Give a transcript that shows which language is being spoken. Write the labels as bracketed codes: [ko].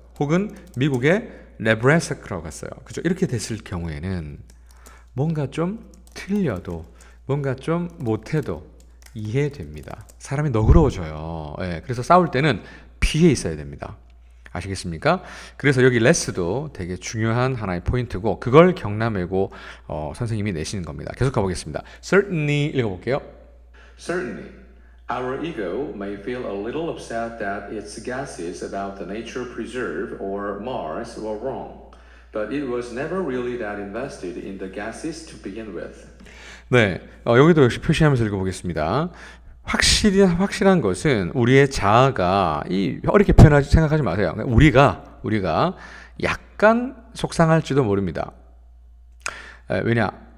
[ko] 혹은 미국의 네브라스카로 갔어요. 그죠? 이렇게 됐을 경우에는 뭔가 좀 틀려도 뭔가 좀 못해도 이해됩니다. 사람이 너그러워져요. 그래서 싸울 때는 피해 있어야 됩니다. 아시겠습니까? 그래서 여기 레스도 되게 중요한 하나의 포인트고 그걸 경남외고 선생님이 내시는 겁니다. 계속 가보겠습니다. Certainly 읽어볼게요. [en] Certainly, our ego may feel a little upset that its guesses about the nature preserve or Mars were wrong, but it was never really that invested in the gases to begin with. [ko] 네, 여기도 역시 표시하면서 읽어보겠습니다. 확실한 것은 우리의 자아가 어렵게 생각하지 마세요. 우리가 약간 속상할지도 모릅니다. 왜냐?